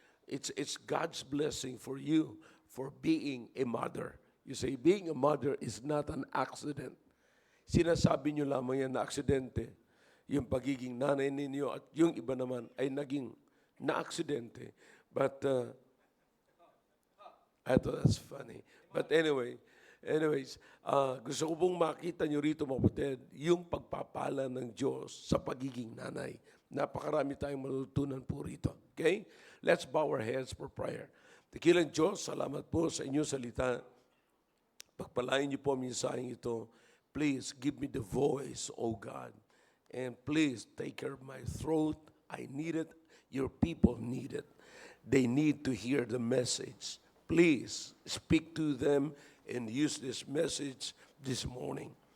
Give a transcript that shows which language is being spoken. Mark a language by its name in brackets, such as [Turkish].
[English] It's God's blessing for you for being a mother. You say, being a mother is not an accident. [Filipino] Sinasabi nyo lamang yan na aksidente, yung pagiging nanay ninyo, at yung iba naman ay naging na-aksidente. [English] But, I thought that's funny. But anyways, [Filipino] gusto ko pong makita nyo rito, mga kapatid, yung pagpapala ng Diyos sa pagiging nanay. Napakarami tayong matutunan po rito. Okay? [English] Let's bow our heads for prayer. [Filipino] Dakilang Diyos, salamat po sa inyong salita. Pagpalain niyo po ang mensaheng ito. [English] Please give me the voice, oh God. And please take care of my throat. I need it. Your people need it. They need to hear the message. Please speak to them and use this message this morning.